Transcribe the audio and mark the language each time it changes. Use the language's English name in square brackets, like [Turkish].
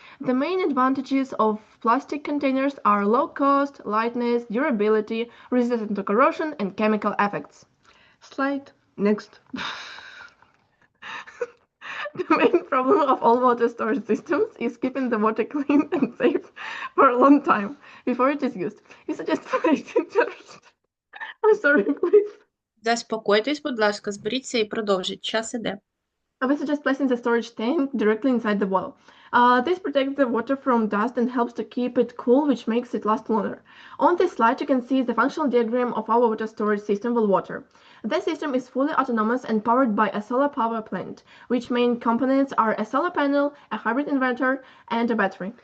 [English] The main advantages of plastic containers are low cost, lightness, durability, resistant to corrosion, and chemical effects. Slide. Next. The main problem of all water storage systems is keeping the water clean and safe for a long time before it is used. We suggest I'm sorry, please. [Ukrainian] Заспокойтесь, будь ласка, зберіться і продовжіть. Час іде. [English] We suggest placing the storage tank directly inside the wall. This protects the water from dust and helps to keep it cool, which makes it last longer. On this slide, you can see the functional diagram of our water storage system, Well Water. The system is fully autonomous and powered by a solar power plant, which main components are a solar panel, a hybrid inverter, and a battery.